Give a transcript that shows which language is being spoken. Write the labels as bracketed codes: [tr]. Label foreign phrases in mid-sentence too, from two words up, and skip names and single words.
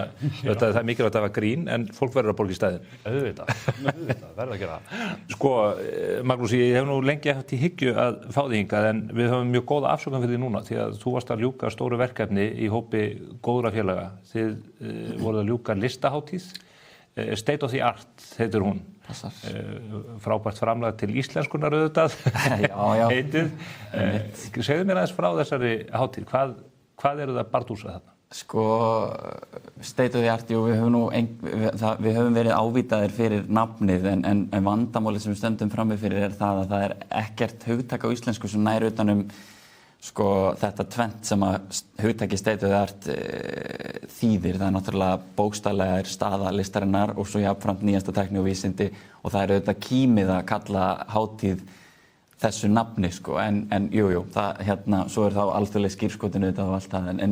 [is] Það er mikilvægt að hafa grín en fólk verður að borga í stæðin. Auðvitað, verður að gera það. Sko, Magnús, ég hef nú lengi haft í hyggju að fá þig hingað en við höfum mjög góða afsökun fyrir því núna því að þú varst að ljúka stóru verkefni í hópi góðra félaga. Þið voruð að ljúka listahátíð. State of the Art heitir hún. Frábært framlag til íslenskunar auðvitað. Já. Heitið. Segðu mér aðeins frá þessari hátíð. Hvað eru það bardúsa þarna? State of the Art, við höfum verið ávítaðir fyrir nafnið en vandamálið sem við stöndum frammi fyrir er það að það er ekkert hugtak á íslensku sem nær utanum þetta tvennt sem að hugtaki State of the Art þýðir. Það er náttúrulega bókstaflega staða listarinnar og svo jafnframt nýjasta tækni og vísindi og það er auðvitað kímið að kalla hátíð þessu nafni en jú, svo er þá alþjóðleg skírskotun auðvitað og allt það en